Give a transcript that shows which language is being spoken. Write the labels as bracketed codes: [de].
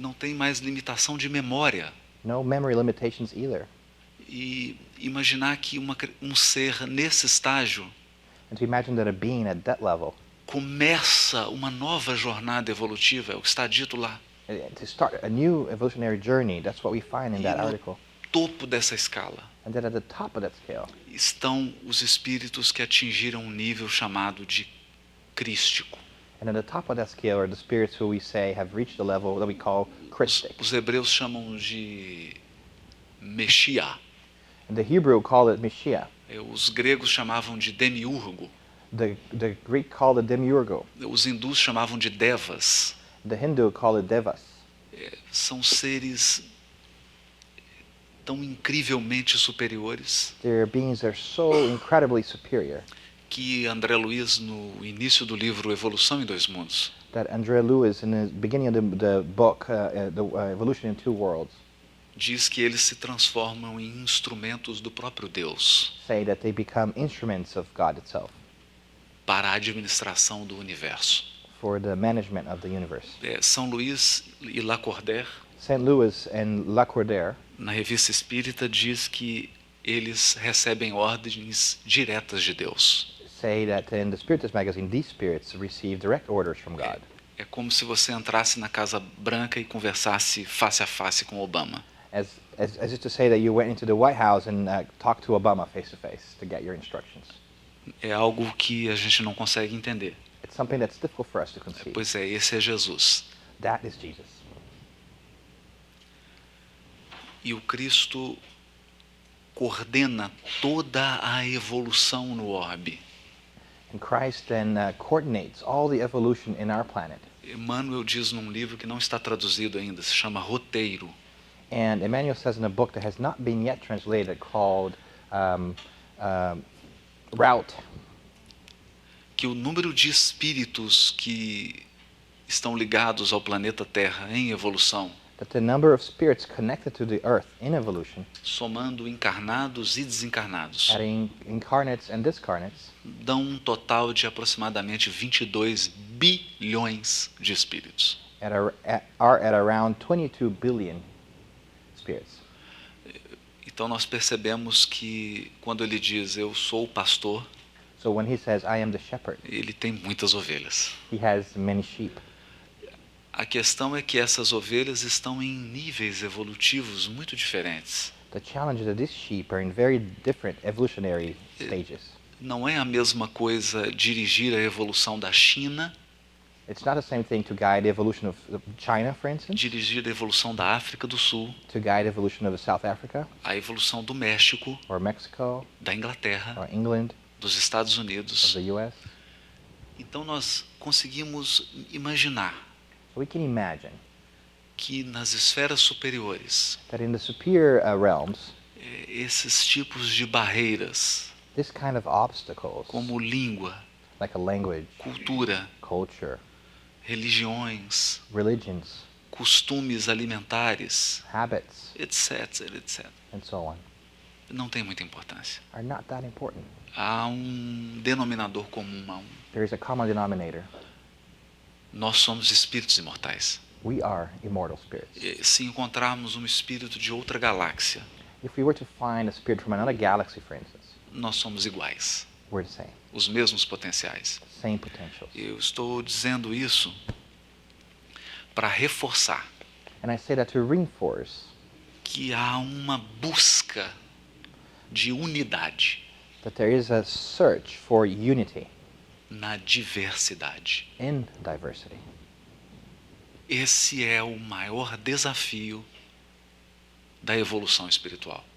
[pt] não têm mais limitação de memória. [en] No memory limitations either. [pt] E imaginar que um ser nesse estágio [en] And to imagine that a being at that level, [pt] começa uma nova jornada evolutiva, é o que está dito lá. [en] to start a new evolutionary journey, that's what we find in that [pt] E no [en] article. [pt] topo dessa escala [en] And then at the top of that scale, [pt] estão os espíritos que atingiram um nível chamado de crístico. [en] and at the top of that scale are the spirits who we say have reached the level that we call Christic. [pt] Os hebreus chamam de Meshia. [en] And the Hebrew call it Mashiach. [pt] Os gregos chamavam de demiurgo. [en] The Greek called it Demiurgo. [pt] Os hindus chamavam de devas. [en] The Hindu call it Devas. [pt] São seres tão incrivelmente superiores [en] They're beings that are so incredibly superior [pt] que André Luiz, no início do livro Evolução em Dois Mundos, [en] that Andrea Lewis, in the beginning of the book, Evolution in Two Worlds, [pt] diz que eles se transformam em instrumentos do próprio Deus [en] say that they become instruments of God itself [pt] para a administração do universo. [en] for the management of the universe. [pt] São Luís e Lacordaire, [en] St. Louis and Lacordaire, [pt] na Revista Espírita, diz que eles recebem ordens diretas de Deus. [en] say that in the Spiritist magazine, these spirits receive direct orders from God. [pt] É como se você entrasse na Casa Branca e conversasse face a face com Obama. [en] As if to say that you went into the White House and talked to Obama face to face to get your instructions. [pt] É algo que a gente não consegue entender. [en] It's something that's difficult for us to conceive. [pt] Pois é, esse é Jesus. [en] That is Jesus. [pt] E o Cristo coordena toda a evolução no orbe. [en] And Christ then coordinates all the evolution in our planet. [pt] Emmanuel diz num livro que não está traduzido ainda, se chama Roteiro, [en] And Emmanuel says in a book that has not been yet translated called Route, [pt] que o número de espíritos que estão ligados ao planeta Terra em evolução, [en] that the number of spirits connected to the earth in evolution, [pt] somando encarnados e desencarnados, [en] adding incarnates and discarnates, [pt] dão um total de aproximadamente 22 bilhões de espíritos. [en] are at around 22 billion spirits. [pt] Então nós percebemos que quando ele diz eu sou o pastor, [en] So when he says, I am the shepherd, [pt] ele tem muitas ovelhas. [en] he has many sheep. [pt] A questão é que essas ovelhas estão em níveis evolutivos muito diferentes. [en] The challenge is that these sheep are in very different evolutionary stages. [pt] Não é a mesma coisa dirigir a evolução da China, [en] It's not the same thing to guide the evolution of China, for instance, [pt] dirigir a evolução da África do Sul, [en] to guide the evolution of South Africa [pt] a evolução do México, [en] or Mexico [pt] da Inglaterra, [en] or England [pt] dos Estados [en] or [pt] Unidos. [en] the US. [pt] Então nós conseguimos imaginar [en] So we can imagine [pt] que nas esferas superiores, [en] that in the superior realms, [pt] esses tipos de barreiras, [en] this kind of obstacles, [pt] como língua, [en] like a language, [pt] cultura, [en] culture, [pt] religiões, [en] religions, [pt] costumes alimentares, [en] habits, [pt] etc, etc, [en] and so on, [pt] não tem muita importância. [en] are not that important. [pt] Há denominador comum, [en] There is a common denominator. [pt] nós somos espíritos imortais. [en] We are immortal spirits. [pt] Se encontrarmos um espírito de outra galáxia, [en] If we were to find a spirit from another galaxy, for instance, [pt] nós somos iguais, [en] we're the same. [pt] os mesmos potenciais. [en] Same potentials. [pt] Eu estou dizendo isso para reforçar [en] And I say that to reinforce [pt] que há uma busca de unidade [en] that there is a search for unity [pt] na diversidade. [en] in diversity. [pt] Esse é o maior desafio da evolução espiritual.